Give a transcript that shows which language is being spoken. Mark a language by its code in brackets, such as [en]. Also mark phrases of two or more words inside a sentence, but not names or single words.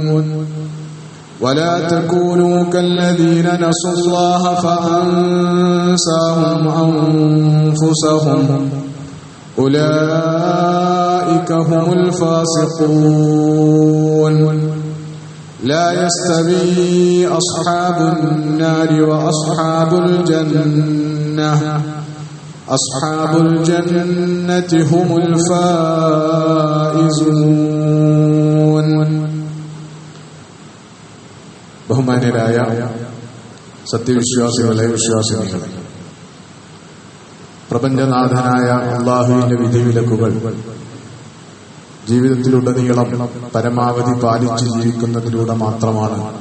[ar] ولا تكونوا كالذين نسوا الله فأنساهم أنفسهم، أولئك هم الفاسقون. لا يستوي أصحاب النار وأصحاب الجنة، أصحاب الجنة هم الفائزون. [ml] ബഹുമാന്യരായ സത്യവിശ്വാസികളെ, വിശ്വാസിനികളെ, പ്രപഞ്ചനാഥനായ അല്ലാഹുവിന്റെ വിധിവിലക്കുകൾ ജീവിതത്തിലുടനീളം പരമാവധി പാലിച്ചു ജീവിക്കുന്നതിലൂടെ മാത്രമാണ്